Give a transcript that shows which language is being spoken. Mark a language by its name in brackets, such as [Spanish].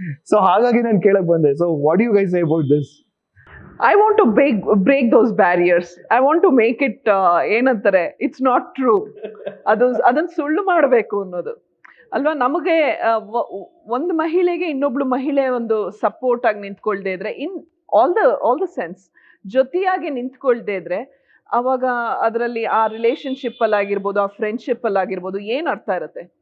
[Kannada] So ಹಾಗಾಗಿ ನಾನು ಕೇಳಕ್ ಬಂದೆ. [English] So what you guys say about this? I want to break those barriers. I want to make it ಏನಂತಾರೆ, it's not true, [Kannada] ಅದನ್ನ ಸುಳ್ಳು ಮಾಡಬೇಕು ಅನ್ನೋದು ಅಲ್ವಾ. ನಮಗೆ ಒಂದು ಮಹಿಳೆಗೆ ಇನ್ನೊಬ್ಳು ಮಹಿಳೆ ಒಂದು ಸಪೋರ್ಟ್ ಆಗಿ ನಿಂತ್ಕೊಳ್ದೇ ಇದ್ರೆ, [English] in all the sense [Kannada] ಜೊತೆಯಾಗಿ ನಿಂತ್ಕೊಳ್ದೇ ಇದ್ರೆ, ಅವಾಗ ಅದರಲ್ಲಿ ಆ ರಿಲೇಶನ್ಶಿಪ್ ಅಲ್ಲಿ ಆಗಿರ್ಬೋದು, ಆ ಫ್ರೆಂಡ್ಶಿಪ್ ಅಲ್ಲಿ ಆಗಿರ್ಬೋದು, ಏನ್ ಅರ್ಥ ಇರುತ್ತೆ?